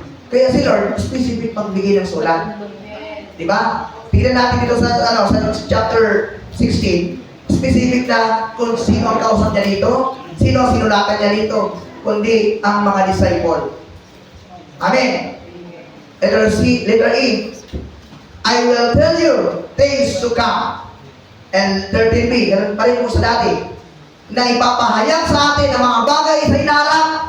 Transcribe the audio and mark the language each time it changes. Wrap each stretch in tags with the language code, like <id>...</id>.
<tl>Kaya si Lord, specific pagbigay ng sulat. Diba? Tignan natin dito sa chapter 16, specific na kung sino ang kausap niya dito, sino ang sinulatan niya dito, kundi ang mga disciple. Amen.</tl> <en>Letter E, I will tell you things to come.</en> <tl>And 13b, ganun pa rin mo sa dati, na ipapahayag sa atin ang mga bagay sa hinaharap.</tl>